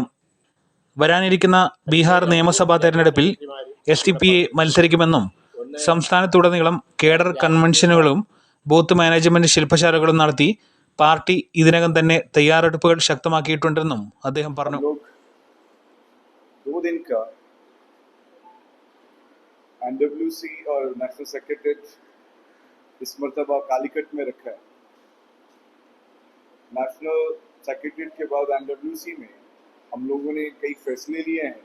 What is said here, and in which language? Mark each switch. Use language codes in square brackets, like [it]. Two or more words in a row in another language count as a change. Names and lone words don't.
[ml] വരാനിരിക്കുന്ന ബീഹാർ നിയമസഭാ തെരഞ്ഞെടുപ്പിൽ SDPI മത്സരിക്കുമെന്നും സംസ്ഥാനത്തുടനീളം കേഡർ കൺവെൻഷനുകളും ബൂത്ത് മാനേജ്മെന്റ് ശില്പശാലകളും നടത്തി പാർട്ടി ഇതിനകം തന്നെ തയ്യാറെടുപ്പുകൾ ശക്തമാക്കിയിട്ടുണ്ടെന്നും അദ്ദേഹം പറഞ്ഞു. [hi] 2 दिन का NWC और [en] National Secretariat [hi] इस मरतबा कालीकट में रखा है. [en] National Secretariat [hi] के बाद NWC में हम लोगों ने कई फैसले लिए हैं.